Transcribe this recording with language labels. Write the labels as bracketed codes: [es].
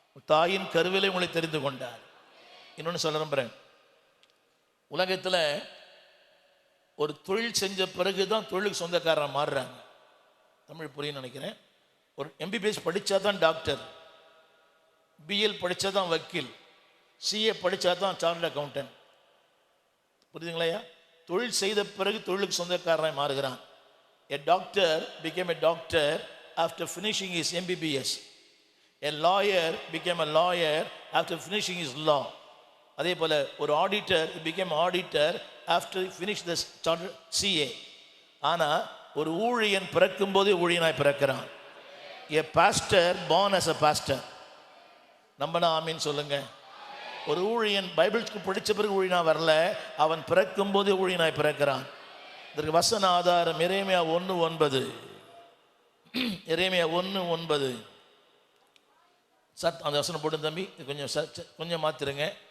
[ta] தாயின் கருவிலை உங்களை தெரிந்து கொண்டார். இன்னொன்று சொல்ல நம்புறேன், உலகத்தில் ஒரு தொழில் செஞ்ச பிறகு தான் தொழிலுக்கு சொந்தக்காரன் மாறுறாங்க. தமிழ் புரியும் நினைக்கிறேன். ஒரு MBBS படித்தா தான் டாக்டர், BL படித்தா தான் வக்கீல், CA படித்தா தான் சார்ட்டர்ட் அக்கௌண்டன்ட். புரியுதுங்களையா? தொழில் செய்த பிறகு தொழிலுக்கு சொந்தக்காரனாய் மாறுகிறான். [en] A doctor became a doctor after finishing his MBBS. A lawyer became a lawyer after finishing his law. [ta] அதே போல ஒரு auditor [en] became auditor after he finished the CA. [ta] ஆனா ஒரு ஊழியன் பிறக்கும் போதே ஊழியனாய் பிறக்கிறான். [en] A pastor born as a pastor. [ta] நம்பனா ஆமீன் சொல்லுங்க. ஒரு ஊழியன் பைபிளுக்கு படிச்ச பிறகு ஊழியனா வரல, அவன் பிறக்கும் போதே ஊழியனாய் பிறக்கிறான். இதற்கு வசன ஆதாரம் எரேமியா 1:9. எரேமியா 1:9. அந்த வசனம் போட்டு தம்பி, கொஞ்சம் மாத்திருங்க.